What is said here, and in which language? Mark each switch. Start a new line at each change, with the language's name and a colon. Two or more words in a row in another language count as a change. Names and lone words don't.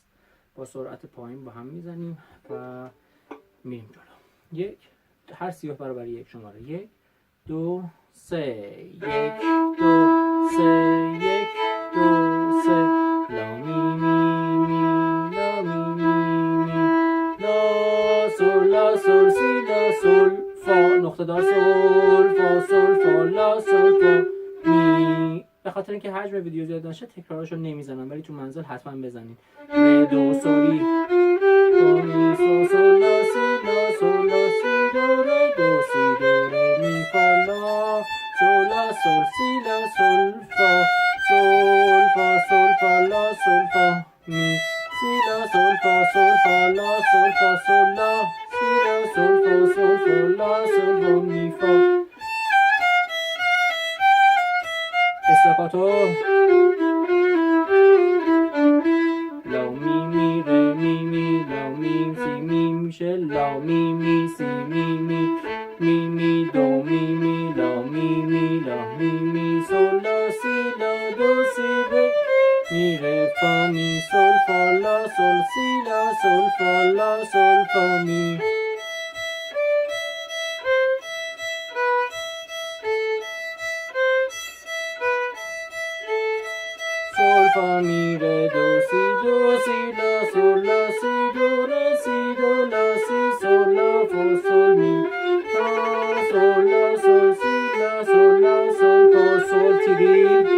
Persian: با سرعت پایین با هم میزنیم و میریم جلو. هر 30 برابر 1 شماره 1 2 3 1 2 3 1 2 3 لا می می می لا می می می لا سول لا سول سی لا سول فا نقطه دار سول فا سول فا لا سول فا می. به خاطر اینکه حجم ویدیو زیاد نشه تکراراشو نمیزنم، ولی تو منزل حتما بزنین. ر دو سوری فا می سو سول لا سی لا سول لا سی دو ر دو سی دو ر می فا لا سول لا سول سی لا سول فا سول فا سول فا لا سول فا می سی لا سول فا سول فا لا سول فا سول لا سی لا سول فا سول فا لا سول فا می فا. استاکاتو لا می می ر می می لا می سی می میشه لا می می سی می می می می دو می می لا می می لا می می سول لا سی لا دو سی ر می ر فا می سول فا لا سول سی لا سول فا لا سول فا می. سول فا می ر دو سی لا سول لا سی دو ر سی دو لا سی سول لا فا سول می فا سول لا سول سی لا سول لا سول فا سول تیری.